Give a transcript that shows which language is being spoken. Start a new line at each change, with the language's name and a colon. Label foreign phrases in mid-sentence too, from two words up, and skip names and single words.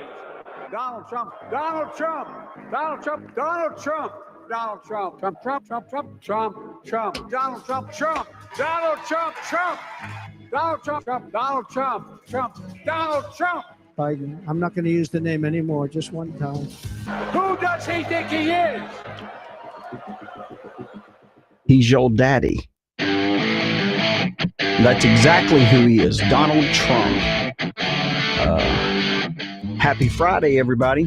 English: Donald Trump. Donald Trump. Donald Trump. Donald Trump. Donald Trump. Trump. Trump. Trump. Trump. Trump. Trump. Donald Trump. Trump. Donald Trump. Trump. Donald Trump. Trump. Donald Trump. Trump. Donald Trump. Biden. I'm not going to use the name anymore, just one time. Who does he think he is? He's your daddy. That's exactly who he is, Donald Trump. Happy Friday, everybody.